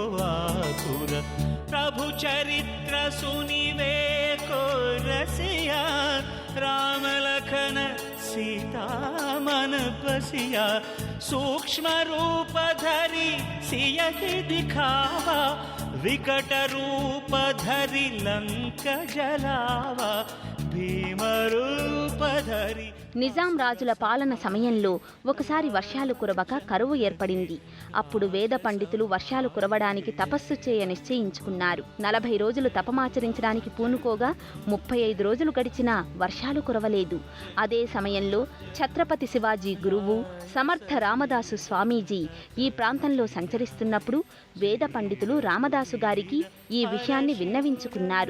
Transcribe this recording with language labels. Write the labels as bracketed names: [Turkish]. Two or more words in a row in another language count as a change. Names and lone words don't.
[Awadhi] आतुर प्रभु चरित्र सुनिवे को रसिया राम लखन सीता मन बसिया सूक्ष्म रूप धरि सियहि दिखावा विकट रूप धरि लंक जलावा भीम रूप धरि. [Telugu] నిజాం రాజుల పాలన సమయంలో ఒకసారి వర్షాలు కురవక కరువు ఏర్పడింది. అప్పుడు వేద పండితులు వర్షాలు కురవడానికి తపస్సు చేయ నిశ్చయించుకున్నారు. 40 రోజులు తపమాచరించడానికి పూనుకోగా 35 రోజులు గడిచినా వర్షాలు కురవలేదు. అదే సమయంలో ఛత్రపతి శివాజీ గురువు సమర్థ రామదాసు స్వామీజీ ఈ ప్రాంతంలో సంచరిస్తున్నప్పుడు వేద పండితులు రామదాసు గారికి ఈ విషయాన్ని విన్నవించుకున్నారు.